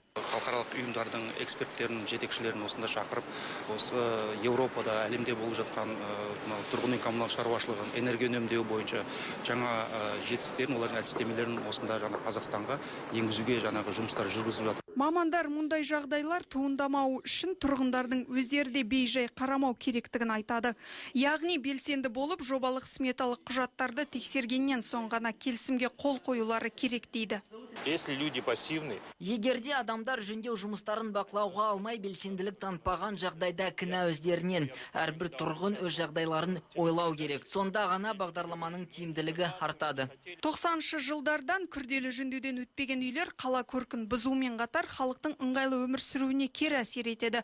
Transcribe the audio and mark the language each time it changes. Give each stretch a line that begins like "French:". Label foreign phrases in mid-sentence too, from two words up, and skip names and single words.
Kazakh: Халықаралық ұйымдардың эксперттерін, жетекшілерін осында шақырып, осы Еуропада, әлемде болып жатқан тұрғын үй коммуналдық шаруашылығын энергия үнемдеу бойынша жаңа жетістіктерін, олардың әдістемелерін осында Қазақстанға енгізуге жұмыстар жүргізіп жатыр. Мамандар мұндай жағдайлар туындамау үшін тұрғындардың өздері де бейжай қарамау керектігін айтады. Яғни белсенді болып, жобалық сметалық құжаттарды тексергеннен соң ғана келісімге қол қоюлары керек дейді.
Russian: Если люди пассивны.
Kazakh: Егерде адамдар жөндеу жұмыстарын бақылауға алмай белсенділік танытпаған жағдайда кінә өздерінен. Әрбір тұрғын өз жағдайларын ойлау керек. Сонда ғана бағдарламаның тиімділігі артады. 90-шы жылдардан күрделі жөндеуден өтпеген үйлер қала көркін бұзумен қатар халықтың ыңғайлы өмір сүруіне кері әсер етеді.